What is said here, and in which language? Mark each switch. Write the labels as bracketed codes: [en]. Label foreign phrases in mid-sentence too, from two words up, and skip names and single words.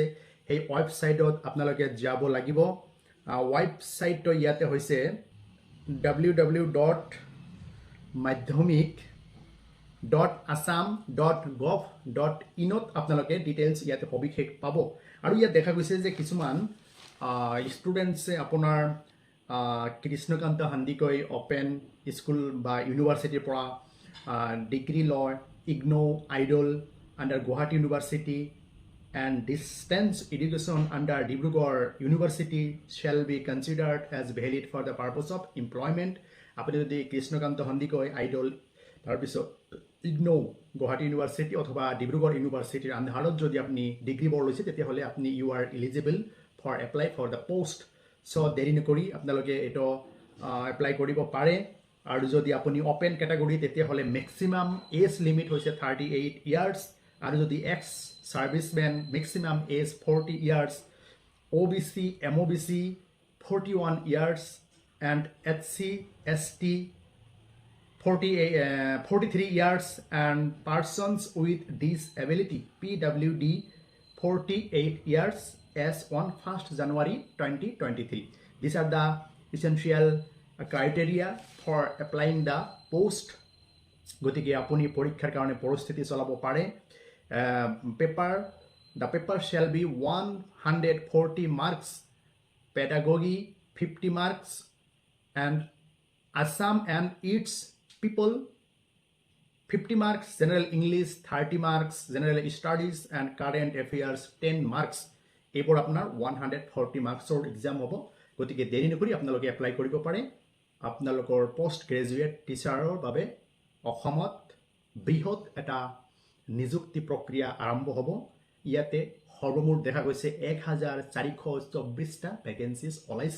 [as] সেই ৱেবছাইটত আপোনালোকে যাব লাগিব। ৱেবছাইটটো ইয়াতে হৈছে www.madhyamik.assam.gov.in আপোনালোকে ডিটেইলছ ইয়াতে সবিশেষ পাব। আৰু ইয়াত দেখা গৈছে যে কিছুমান ষ্টুডেণ্টছে আপোনাৰ কৃষ্ণকান্ত সন্দিকৈ অপেন স্কুল বা ইউনিভাৰ্চিটিৰ পৰা ডিগ্ৰী লয়। [en] IGNOU IDOL under Guwahati University and distance education under Dibrugarh University shall be considered as valid for the purpose of employment. [as] আপুনি যদি কৃষ্ণকান্ত সন্দিকৈ আইডল তাৰপিছত ইগনো গুৱাহাটী ইউনিভাৰ্চিটি অথবা ডিব্ৰুগড় ইউনিভাৰ্চিটিৰ আণ্ডাৰত যদি আপুনি ডিগ্ৰী বৰ লৈছে তেতিয়াহ'লে আপুনি [en] you are eligible for apply for the post. [as] চ' দেৰি নকৰি আপোনালোকে এইটো এপ্লাই কৰিব পাৰে। আৰু যদি আপুনি [en] open category [as] তেতিয়াহ'লে [en] maximum age limit [as] হৈছে 38 ইয়াৰ্ছ। আৰু যদি [en] ex servicemen maximum age 40 years, OBC MOBC 41 ইয়াৰ্ছ and SC ST 43 years and persons with disability PWD 48 years as on 1st January 2023. These are the essential criteria for applying the post. [as] গতিকে আপুনি পৰীক্ষাৰ কাৰণে প্ৰস্তুতি চলাব পাৰে। [en] The paper shall be 140 marks, pedagogy 50 marks, and Assam and its people 50 marks, general English 30 marks, general studies and current affairs 10 marks. [as] এইবোৰ আপোনাৰ 140 মাৰ্কছৰ এক্সাম হ'ব। গতিকে দেৰি নকৰি আপোনালোকে এপ্লাই কৰিব পাৰে। আপোনালোকৰ [en] post graduate teacherৰ [as] বাবে অসমত বৃহৎ এটা নিযুক্তি প্ৰক্ৰিয়া আৰম্ভ হ'ব। ইয়াতে সৰ্বমুঠ দেখা গৈছে 1424টা ভেকেঞ্চিজ ওলাইছে।